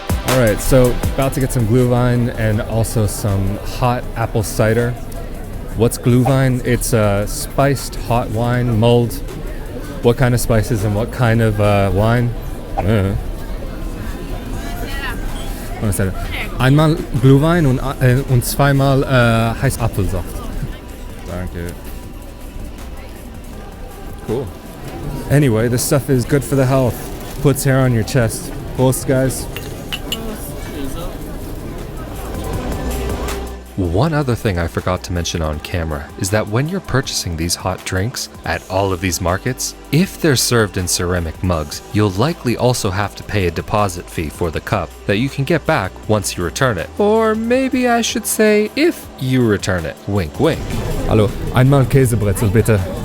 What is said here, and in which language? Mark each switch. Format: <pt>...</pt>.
<en>Alright, so about to get some Gluhwein and also some hot apple cider. What's Gluhwein? It's a spiced hot wine, mulled. What kind of spices and what kind of wine?</en> <de>Was ist das? Einmal Gluhwein und zweimal heiß Apfelsaft. Danke.</de> <en>Cool. Anyway, this stuff is good for the health. Puts hair on your chest. Prost, guys. One other thing I forgot to mention on camera is that when you're purchasing these hot drinks at all of these markets, if they're served in ceramic mugs, you'll likely also have to pay a deposit fee for the cup that you can get back once you return it. Or maybe I should say, if you return it. Wink, wink.</en> <de>Hallo, einmal Käsebrezel bitte.</de>